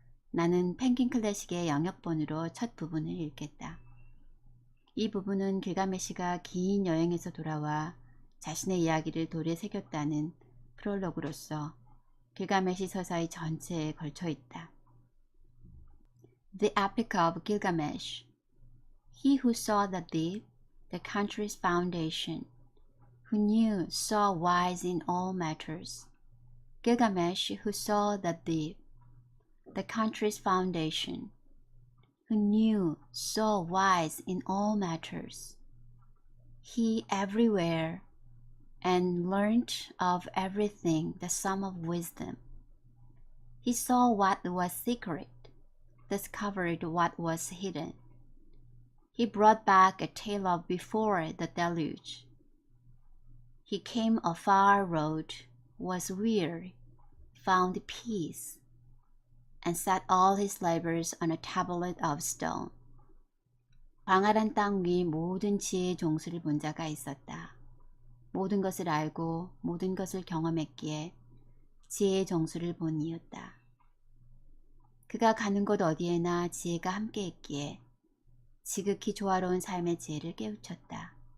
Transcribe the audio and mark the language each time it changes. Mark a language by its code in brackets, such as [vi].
[ko] 나는 펭귄 클래식의 영역본으로 첫 부분을 읽겠다. 이 부분은 길가메시가 긴 여행에서 돌아와 자신의 이야기를 돌에 새겼다는 프롤로그로서 길가메시 서사의 전체에 걸쳐 있다. [en] The Epic of Gilgamesh. He who saw the deep, the country's foundation, who knew, saw wise in all matters. Gilgamesh who saw the deep, the country's foundation, who knew, saw wise in all matters. He everywhere and learnt of everything the sum of wisdom. He saw what was secret, discovered what was hidden. He brought back a tale of before the deluge. He came a far road, was weary, found peace, and set all his labors on a tablet of stone. [ko] 광활한 땅 위 모든 지혜의 종수를 본 자가 있었다. 모든 것을 알고 모든 것을 경험했기에 지혜의 정수를 본 이였다. 그가 가는 곳 어디에나 지혜가 함께했기에 지극히 조화로운 삶의 지혜를 깨우쳤다.